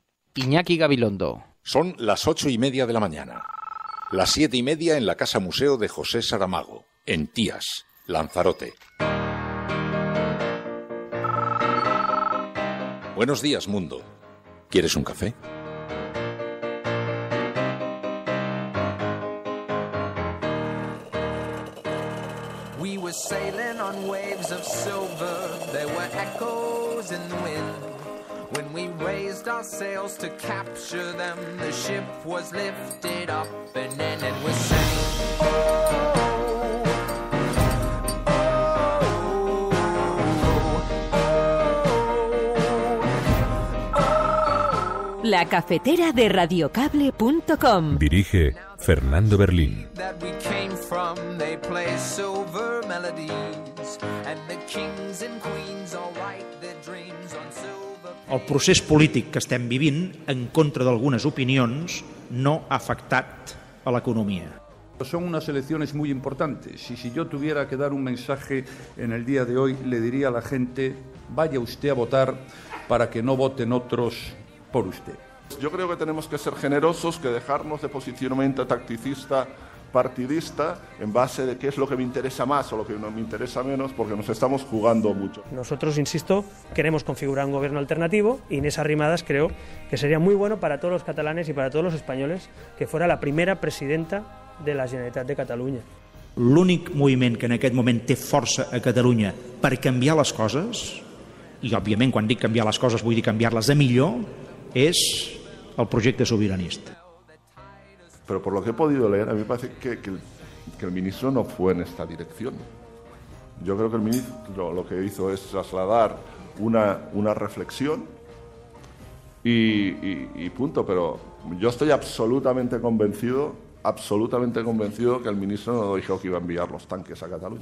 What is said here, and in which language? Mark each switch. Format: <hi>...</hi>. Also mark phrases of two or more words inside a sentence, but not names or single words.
<es>Iñaki Gabilondo. Son las 8:30 de la mañana. Las 7:30 en la Casa Museo de José Saramago, en Tías, Lanzarote. Buenos días, mundo. ¿Quieres un café?</es> <en>We were sailing on waves of silver. There were echoes in the wind. When we raised our sails to capture them, the ship was lifted up and then we sang.</en> <es>La cafetera de radiocable.com. Dirige Fernando Berlín.</es> <ca>El procés polític que estem vivint, en contra d'algunes opinions, no ha afectat a l'economia.</ca> <es>Son unas elecciones muy importantes y si yo tuviera que dar un mensaje en el día de hoy, le diría a la gente, vaya usted a votar para que no voten otros por usted. Yo creo que tenemos que ser generosos, que dejarnos de posicionamiento tacticista, partidista, en base de qué es lo que me interesa más o lo que no me interesa menos, porque nos estamos jugando mucho. Nosotros, insisto, queremos configurar un gobierno alternativo y en esas rimadas creo que sería muy bueno para todos los catalanes y para todos los españoles que fuera la primera presidenta de la Generalitat de Catalunya.</es> <ca>L'únic moviment que en aquest moment té força a Catalunya per canviar les coses, i òbviament quan dic canviar les coses vull dir canviar-les a millor, és el projecte sobiranista.</ca> <es>Pero por lo que he podido leer, a mí me parece que el ministro no fue en esta dirección. Yo creo que el ministro lo que hizo es trasladar una reflexión y punto. Pero yo estoy absolutamente convencido que el ministro no dijo que iba a enviar los tanques a Cataluña.</es>